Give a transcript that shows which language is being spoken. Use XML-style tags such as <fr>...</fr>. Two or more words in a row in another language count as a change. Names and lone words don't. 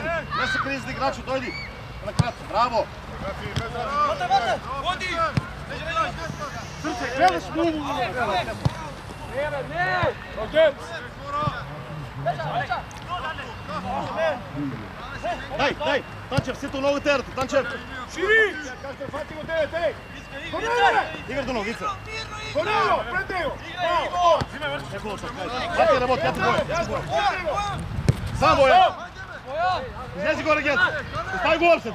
<mk>Не се кризни играчу, дојди! На кратко, браво! Vodi! Срце, гледаш му! Rođec! Дай! Танчев, сето много терате, Танчев! Шири! Фати го тебе, те! Игра до новица! Конело, пред него! Фати работи, фати Боя! Сам Боя! Излези горе, Гец! Остави го офсет!</mk>